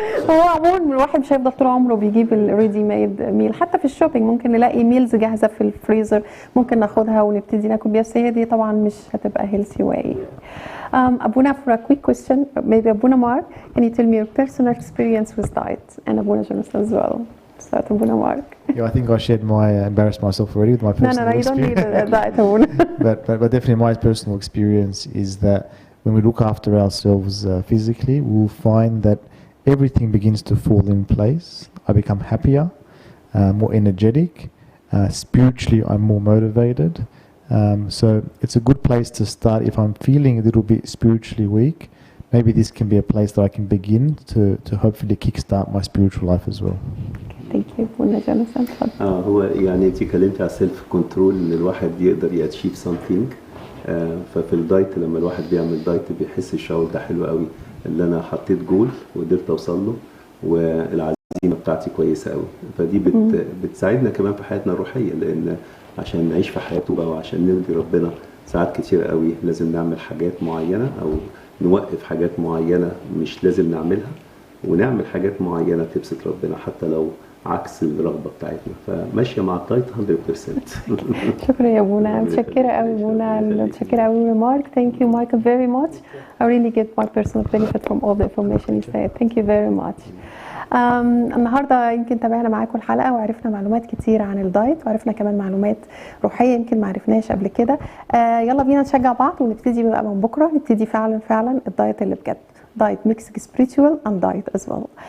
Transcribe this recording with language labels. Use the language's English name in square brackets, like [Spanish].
[Arabic] هو عموما الواحد مش هيفضل طول عمره بيجيب الريدي ميد ميل، حتى في الشوبينج ممكن نلاقي ميلز جاهزه في الفريزر ممكن ناخدها ونبتدي ناكل بيها، بس هي دي طبعا مش هتبقى هيلثي واي. [English] Abuna, for a quick question, maybe Abuna Mark, can you tell me your personal experience with diet, and Abuna Jonathan as well? Start Abuna Mark. Yeah, I think I shared embarrassed myself already with my personal No, you don't need a diet, Abuna. but definitely my personal experience is that when we look after ourselves physically, we'll find that everything begins to fall in place. I become happier, more energetic, spiritually I'm more motivated. So it's a good place to start if I'm feeling a little bit spiritually weak. Maybe this can be a place that I can begin to hopefully kickstart my spiritual life as well. Thank you. [Arabic] هو يعني انت اتكلمتي على السيلف كنترول، ان الواحد يقدر ياتشيف سمثينج. ففي الدايت لما الواحد بيعمل دايت بيحس الشعور ده حلو قوي، اللي انا حطيت جول وقدرت اوصل له والعزيمه بتاعتي كويسه قوي. فدي بتساعدنا كمان في حياتنا الروحيه، لان عشان نعيش في حياته بقى وعشان نرضي ربنا ساعات كتير قوي لازم نعمل حاجات معينه او نوقف حاجات معينه مش لازم نعملها، ونعمل حاجات معينه تبسط ربنا حتى لو عكس الرغبه بتاعتنا. فماشيه مع الدايت 100%. شكرا يا بونا، متشكره قوي بونا، متشكره قوي مارك. [English] Thank you Michael very much. I really get my personal benefit from all the information you said. Thank you very much. [Arabic] النهارده يمكن تابعنا معاكم الحلقه وعرفنا معلومات كتير عن الدايت، وعرفنا كمان معلومات روحيه يمكن ما عرفناش قبل كده. يلا بينا نشجع بعض ونبتدي بقى من بكره، نبتدي فعلا الدايت اللي بجد، [English] Diet mix spiritual and diet as well.